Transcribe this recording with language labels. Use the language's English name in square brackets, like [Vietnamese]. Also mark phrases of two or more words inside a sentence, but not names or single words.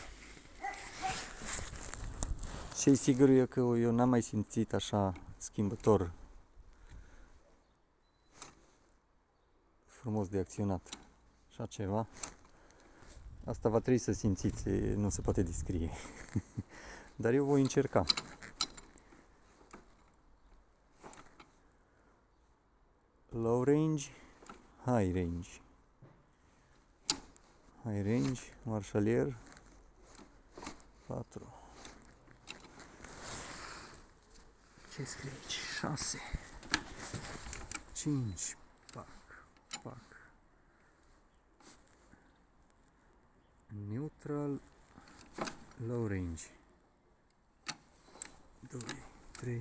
[Romanian] Ce-i sigur e că eu n-am mai simțit așa schimbător frumos de acționat. Așa ceva. Asta va trebui să simțiți, nu se poate descrie. Dar eu voi încerca. [English] Low range, high range. High range, [Romanian] marșalier 4. Ce scrie aici? 6 5 pac. [English] Neutral, low range 2 3.